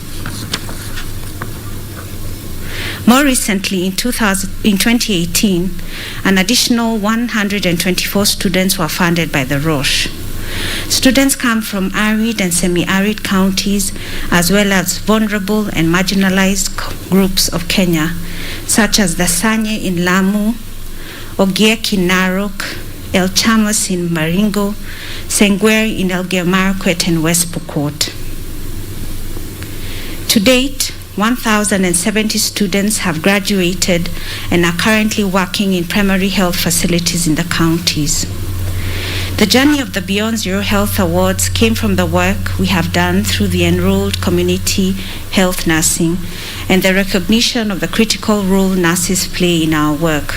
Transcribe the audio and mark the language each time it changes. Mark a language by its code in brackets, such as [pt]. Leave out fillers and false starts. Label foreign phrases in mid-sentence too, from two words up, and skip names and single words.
[en] More recently, in 2018, an additional 124 students were funded by the Roche. Students come from arid and semi-arid counties, as well as vulnerable and marginalized groups of Kenya, such as the Sanye in Lamu, Ogiek in Narok, El Chamas in Baringo, Sengwer in Elgeyo Marakwet and West Pokot. To date, 1,070 students have graduated and are currently working in primary health facilities in the counties. The journey of the Beyond Zero Health Awards came from the work we have done through the Enrolled Community Health Nursing and the recognition of the critical role nurses play in our work.